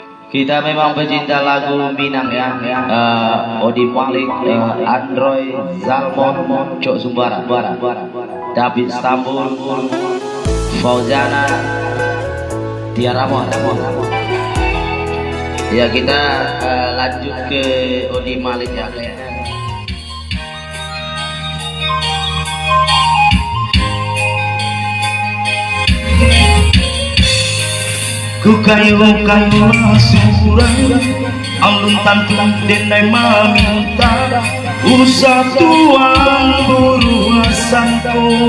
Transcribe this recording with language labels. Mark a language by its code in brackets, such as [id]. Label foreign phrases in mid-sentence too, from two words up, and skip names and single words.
[id] Kita memang pecinta lagu Minang ya. Odi Malik, Android, Zalmon, Cok Sumbara, David Stambul, Fauzana, Tiara Mon. Ya kita lanjut ke Odi Malik ya. [min] Ku kayu-kayu surang alun tantung denai maminta usah tuang buru sangko